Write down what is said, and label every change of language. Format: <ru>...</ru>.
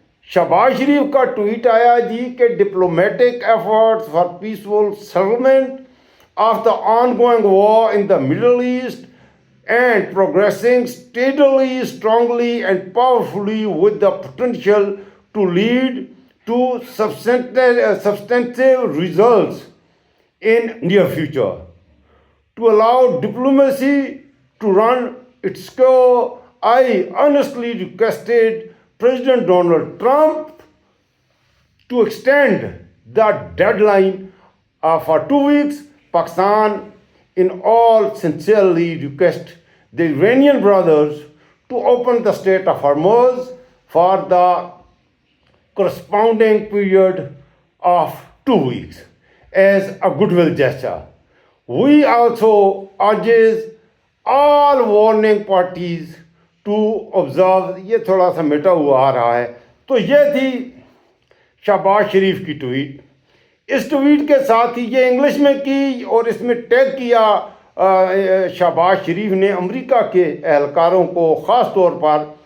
<en>شہباز شریف کا ٹویٹ آیا جی کہ diplomatic efforts for peaceful settlement of the ongoing war in the Middle East and progressing steadily, strongly and powerfully with the potential to lead to substantive results in near future, to allow diplomacy to run its course. I honestly requested President Donald Trump to extend the deadline for 2 weeks. Pakistan in all sincerely request the Iranian brothers to open the Strait of Hormuz for the corresponding period of 2 weeks as a goodwill gesture. We also urge all warning parties to observe.</en> <ur>یہ تھوڑا سا مٹا ہوا آ رہا ہے۔ تو یہ تھی شہباز شریف کی ٹویٹ۔ اس ٹویٹ کے ساتھ ہی یہ انگلش میں کی، اور اس میں ٹیگ کیا شہباز شریف نے امریکہ کے اہلکاروں کو، خاص طور پر</ur>